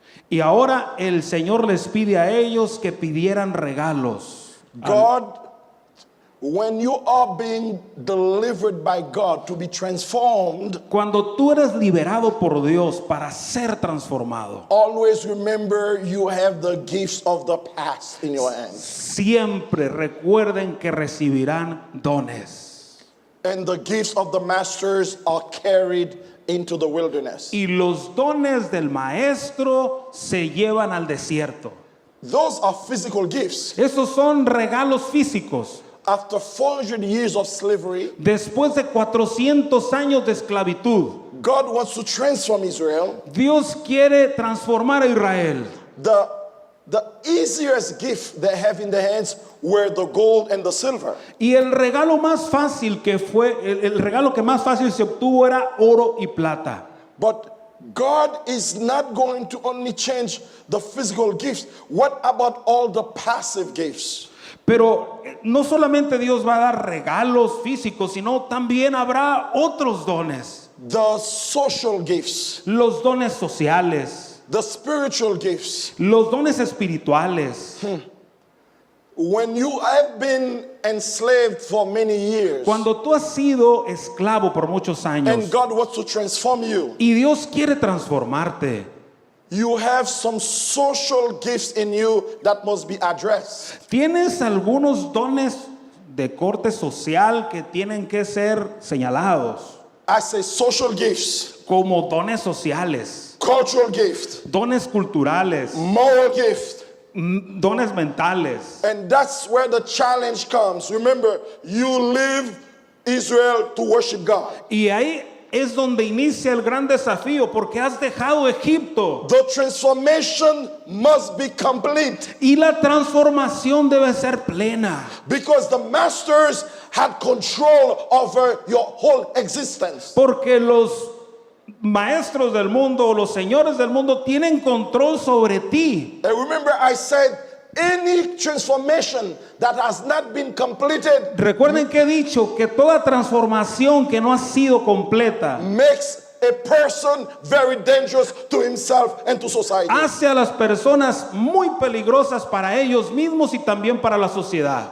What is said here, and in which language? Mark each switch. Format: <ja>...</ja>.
<es>Y ahora el Señor les pide a ellos que pidieran regalos.</es> <en>God, when you are being delivered by God to be transformed,</en> <es>Cuando tú eres liberado por Dios para ser transformado,</es> <en>always remember you have the gifts of the past in your hands.</en> <es>siempre recuerden que recibirán dones.</es> <en>And the gifts of the masters are carried into the wilderness.</en> <es>Y los dones del maestro se llevan al desierto.</es> <en>Those are physical gifts.</en> <es>Esos son regalos físicos.</es> <en>After 400 years of slavery,</en> <es>Después de 400 años de esclavitud,</es> <en>God wants to transform Israel.</en> <es>Dios quiere transformar a Israel.</es> <en>The easiest gift they have in their hands were the gold and the silver.</en> <es>Y el regalo más fácil que fue, el regalo que más fácil se obtuvo era oro y plata.</es> <en>But God is not going to only change the physical gifts. What about all the passive gifts?</en> <es>Pero no solamente Dios va a dar regalos físicos, sino también habrá otros dones.</es> <en>The social gifts,</en> <es>Los dones sociales,</es> <en>the spiritual gifts.</en> <es>los dones espirituales.</es> <en>When you have been enslaved for many years</en> <es>Cuando tú has sido esclavo por muchos</es> <en>and</en> <es>años</es> <en>God wants to transform you,</en> <es>y Dios quiere transformarte,</es> <en>you have some social gifts in you that must be addressed.</en> <es>tienes algunos dones de corte social que tienen que ser señalados,</es> <en>I say social gifts,</en> <es>como dones sociales,</es> <en>cultural gifts,</en> <es>dones culturales,</es> <en>moral gifts.</en> <es>dones mentales.</es> <en>And that's where the challenge comes. Remember, you leave Israel to worship God.</en> <es>Y ahí es donde inicia el gran desafío, porque has dejado Egipto</es> <en>The transformation must be complete</en> <es>y la transformación debe ser plena,</es> <en>because the masters had control over your whole existence.</en> <es>porque los maestros del mundo o los señores del mundo tienen control sobre ti.</es> <en>And remember, I said, any transformation that has not been completed</en> <es>Recuerden que he dicho que toda transformación que no ha sido completa</es> <en>makes a person very dangerous to himself and to society.</en> <es>hace a las personas muy peligrosas para ellos mismos y también para la sociedad.</es>